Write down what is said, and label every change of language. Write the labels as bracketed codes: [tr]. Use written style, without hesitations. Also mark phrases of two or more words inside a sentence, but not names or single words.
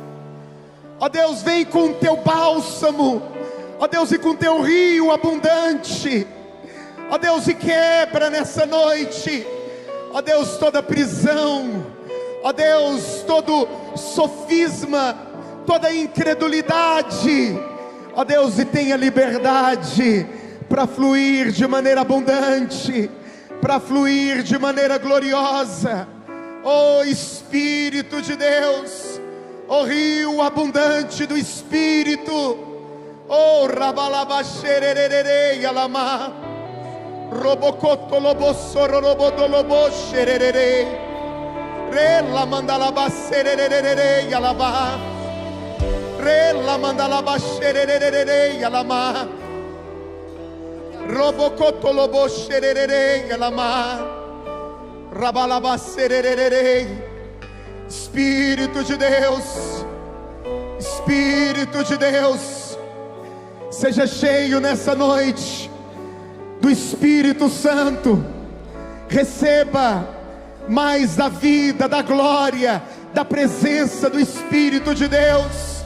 [pt] Ó Deus, vem com o teu bálsamo, ó Deus, e com teu rio abundante, ó Deus, e quebra nessa noite, ó Deus, toda prisão, ó Deus, todo sofisma, toda incredulidade, ó Deus, e tenha liberdade para fluir de maneira abundante, para fluir de maneira gloriosa. Ó Espírito de Deus, ó rio abundante do Espírito, oh rabalabaxerererere alama, robocotolobossorobodolobo xererere, relamandalabacerererere alaba, relamandalabaxerererere alama, robocotolobo xererere alama, rabalabacererere. Espírito de Deus, Espírito de Deus, seja cheio nessa noite do Espírito Santo. Receba mais da vida, da glória, da presença do Espírito de Deus.